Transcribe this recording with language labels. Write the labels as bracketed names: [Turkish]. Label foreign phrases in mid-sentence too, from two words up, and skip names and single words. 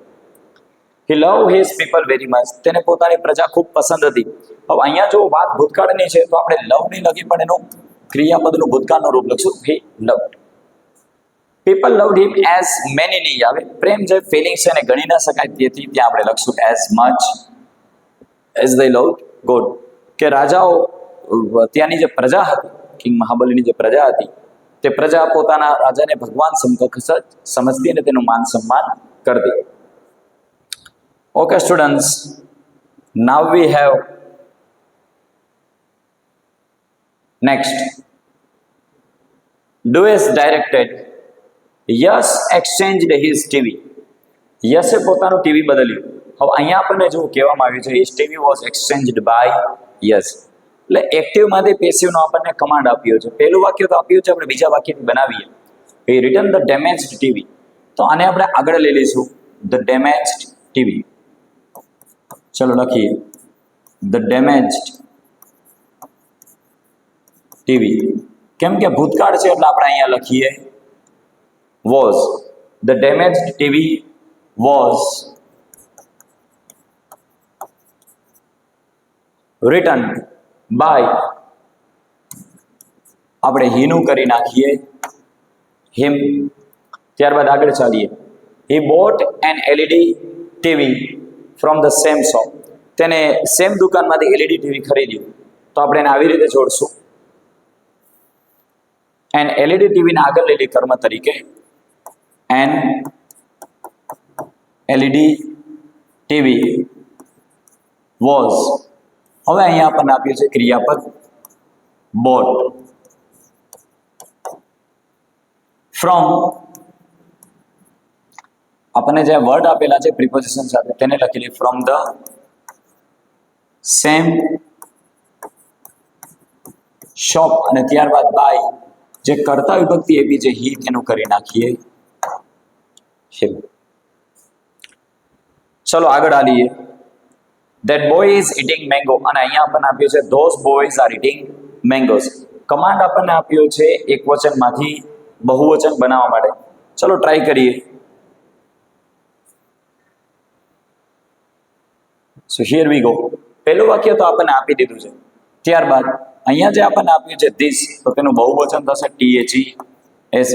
[English] He love his people very much, [Gujarati] તેને પોતાની પ્રજા ખૂબ પસંદ હતી. હવે અહીંયા જો વાત ભૂતકાળની છે તો આપણે લવ નહીં લખી, પણ એનું ક્રિયાપદનું ભૂતકાળનું રૂપ લખશું, [English] he loved. People loved him as many [Gujarati] નહીં આવે, પ્રેમ જે ફિલિંગ્સ છે એને ગણી ન શકાય, તેથી ત્યાં આપણે લખશું [English] as much as they loved God. [Gujarati] કે રાજાઓ, ત્યાંની જે પ્રજા હતી, કિંગ મહાબલીની જે પ્રજા હતી, તે પ્રજા પોતાના રાજાને ભગવાન સમકક્ષ સમજતી અને તેનું માન સન્માન કરતી. [English] Okay students, now we have next. Dues directed. Yash exchanged his TV. [Gujarati] યશે પોતાનું ટીવી બદલ્યું. હવે અહીંયા આપણને જો કહેવામાં આવ્યું છે [English] his TV was exchanged by [Gujarati] યશ, એટલે એક્ટિવમાંથી પેસિવનો આપણને કમાન્ડ આપ્યો છે. પહેલું વાક્ય તો આપ્યું છે, આપણે બીજા વાક્યથી બનાવીએ. [English] he returned the damaged TV. [Gujarati] તો આને આપણે આગળ લઈ લઈશું, [English] the damaged TV. [Gujarati] ચલો લખીએ [English] the damaged TV. [Gujarati] કેમ કે ભૂતકાળ છે એટલે આપણે અહીંયા લખીએ was. [English] the damaged TV was returned by, [Gujarati] આપણે હીનું કરી નાખીએ him. ત્યારબાદ આગળ ચાલીએ. [English] he bought an LED TV from the same shop. [Gujarati] તેને સેમ દુકાનમાંથી LED TV ખરીદ્યું. તો આપણે એને આવી રીતે જોડશું, [English] an LED TV [Gujarati] ને આગળ લઈ લે કર્મ તરીકે, [English] an LED TV was. [Gujarati] હવે અહીંયા આપણને આપ્યું છે ક્રિયાપદ bought. [English] from, [Gujarati] આપણને જે વર્ડ આપેલા છે પ્રિપોઝિશન સાથે તેને લખી લે [English] from the same shop, [Gujarati] અને ત્યારબાદ બાય, જે કર્તા વિભક્તિ આપી છે હી, તેનું કરી નાખીએ him. ચલો આગળ આવીએ. [English] that boy is eating mango, [Gujarati] અને અહીંયા આપણને આપ્યું છે [English] those boys are eating mangoes. [Gujarati] કમાન્ડ આપણને આપ્યો છે એક વચનમાંથી બહુવચન બનાવવા માટે. ચલો ટ્રાય કરીએ. [English] so here we go. [Gujarati] પહેલું વાક્ય તો આપણને આપી દીધું છે. ત્યારબાદ અહીંયા જે આપણને આપ્યું છે ધીસ, તો તેનું બહુવચન થશે THES.